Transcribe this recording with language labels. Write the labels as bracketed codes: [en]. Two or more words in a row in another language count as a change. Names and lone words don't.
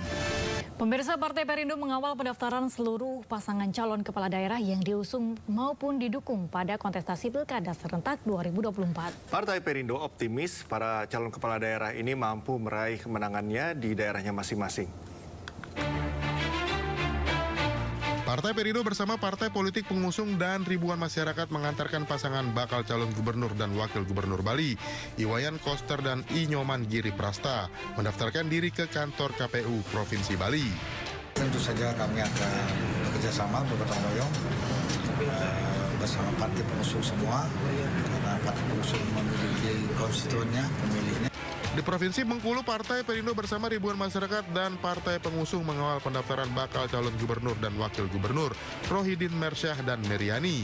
[id] Pemirsa, Partai Perindo mengawal pendaftaran seluruh pasangan calon kepala daerah yang diusung maupun didukung pada kontestasi Pilkada serentak 2024. Partai Perindo optimis para calon kepala daerah ini mampu meraih kemenangannya di daerahnya masing-masing. Partai Perindo bersama partai politik pengusung dan ribuan masyarakat mengantarkan pasangan bakal calon gubernur dan wakil gubernur Bali, Iwayan Koster dan I Nyoman Giri Prasta, mendaftarkan diri ke kantor KPU Provinsi Bali. Tentu saja kami akan bekerjasama bergotong royong bersama partai pengusung semua, karena partai pengusung memiliki konstituennya, pemilihnya. Di Provinsi Bengkulu, Partai Perindo bersama ribuan masyarakat dan partai pengusung mengawal pendaftaran bakal calon gubernur dan wakil gubernur Rohidin Mersyah dan Meriani.